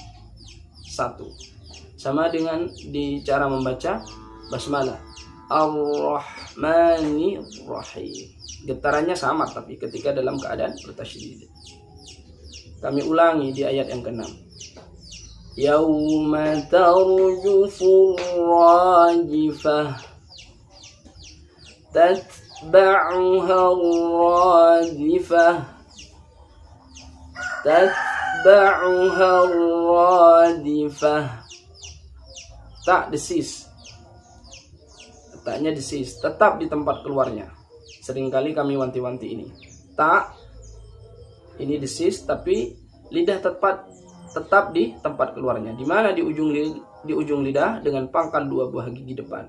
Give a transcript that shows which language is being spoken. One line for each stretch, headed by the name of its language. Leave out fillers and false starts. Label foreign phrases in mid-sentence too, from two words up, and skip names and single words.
Indonesian: Sama dengan di cara membaca basmalah.
Arabic: الرحمن الرحيم.
Indonesian: Getarannya sama tapi ketika dalam keadaan bertasydid. Kami ulangi di ayat yang ke-6.
Arabic: يوم ترجف الراجفة. تتبعها الراجفة. تتبعها الرادفة.
Indonesian: Tak desis. Taknya desis. Tetap di tempat keluarnya. Seringkali kami wanti-wanti ini. Tak. Ini desis tapi lidah tetap di tempat keluarnya. Di mana di ujung lidah dengan pangkal dua buah gigi depan.